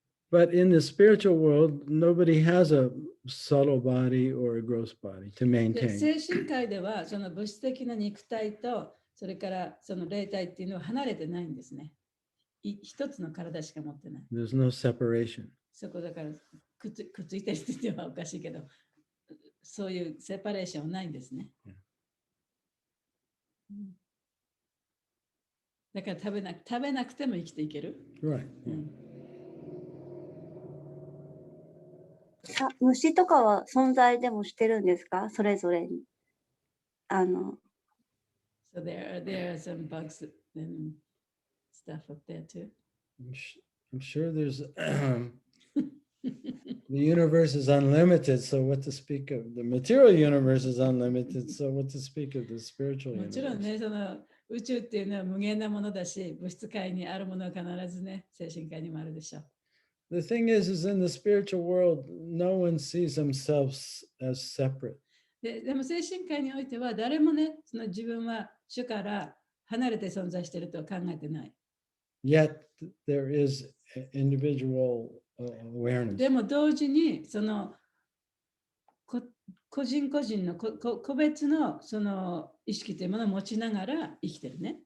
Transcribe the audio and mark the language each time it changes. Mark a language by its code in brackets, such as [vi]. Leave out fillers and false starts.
[en] But in the spiritual world, nobody has a subtle body or a gross body to [ja] で [en] maintain. [ja] 精神界ではその物質的な肉体とそれからその霊体っていうのは離れてないんですね。一つの体しか持ってない。 [en] There's no separation. [ja] そこだからくっついてるって言ってはおかしいけど、そういうセパレーションはないんですね。だから食べなくても生きていける。 [en] Right. [ja] 虫とかは存在でもしてるんですか？それぞれに。 [en] So there are some bugs and stuff up there too. I'm sure there's The universe is unlimited, so what to speak of? The material universe is unlimited, so what to speak of the spiritual [ja] もちろん [en] universe? [ja] ね、その宇宙っていうのは無限なものだし、物質界にあるものは必ずね、精神界にもあるでしょう。 [en] The thing is in the spiritual world, no one sees themselves as separate. [ja] でも精神界においては誰もね、その自分は主から離れて存在しているとは考えてない。 [en] Yet there is individual awareness. [ja] でも同時にその個人個人の個別のその意識というものを持ちながら生きてるね。